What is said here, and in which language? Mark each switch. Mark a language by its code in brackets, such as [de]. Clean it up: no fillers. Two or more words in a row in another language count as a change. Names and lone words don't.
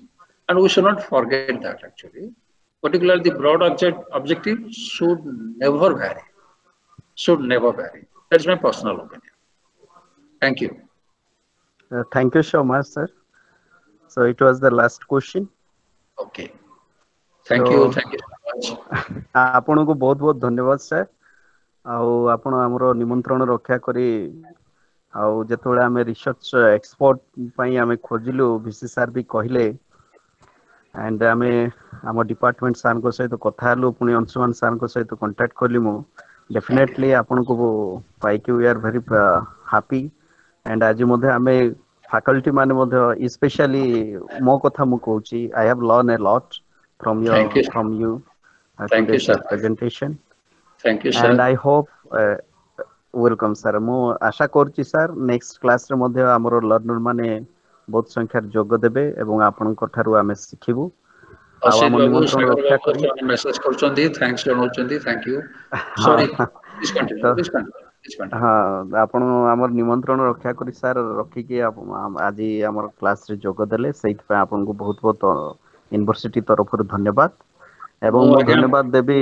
[en] And we should not forget that actually. Particularly the broad objective should never vary. Should never vary. That's my personal opinion. Thank you. Thank you so much, sir. So it was the last question. Okay. Thank you so much. [or] ଆପଣଙ୍କୁ ବହୁତ ବହୁତ ଧନ୍ୟବାଦ ସାର୍ ଆଉ ଆପଣ ଆମର ନିମନ୍ତ୍ରଣ ରକ୍ଷା କରି ଆଉ ଯେତେବେଳେ ଆମେ [en] research expert [or] ପାଇଁ ଆମେ ଖୋଜିଲୁ ଭିସି ସାର୍ ବି କହିଲେ and ଆମେ ଆମ ଡିପାର୍ଟମେଣ୍ଟ ସାର୍ଙ୍କ ସହିତ କଥା ହେଲୁ ପୁଣି ଅଂଶୁମାନ ସାର୍ଙ୍କ ସହିତ କଣ୍ଟାକ୍ଟ କଲି ମୁଁ ଡେଫିନେଟଲି ଆପଣଙ୍କୁ ପାଇକି [en] we are very happy [or] and ଆଜି ମଧ୍ୟ ଆମେ faculty ମାନେ ମଧ୍ୟ especially ମୋ କଥା ମୁଁ କହୁଛି [en] I have learned a lot from you today's presentation. Thank you, sir. And I hope welcome sir. [or] ମୁଁ ଆଶା କରୁଛି ସାର୍ [en] next classରେ [or] ମଧ୍ୟ ଆମର ଲର୍ଣ୍ଣର ମାନେ ବହୁତ ସଂଖ୍ୟାରେ ଯୋଗ ଦେବେ ଏବଂ ଆପଣଙ୍କ ଠାରୁ ଆମେ ଶିଖିବୁ ଆଉ ଆମ ନିମନ୍ତ୍ରଣ ରକ୍ଷା କରି ମେସେଜ କରୁଛନ୍ତି ଥ୍ୟାଙ୍କ୍ସ ଜଣାଉଛନ୍ତି [en] thank you sorry please continue [or] ହଁ ଆପଣ ଆମର ନିମନ୍ତ୍ରଣ ରକ୍ଷା କରି ସାର୍ ରଖିକି ଆଜି ଆମର କ୍ଲାସରେ ଯୋଗ ଦେଲେ ସେଇଥିପାଇଁ ଆପଣଙ୍କୁ ବହୁତ ବହୁତ ୟୁନିଭର୍ସିଟି ତରଫରୁ ଧନ୍ୟବାଦ ଏବଂ ମୁଁ ଧନ୍ୟବାଦ ଦେବି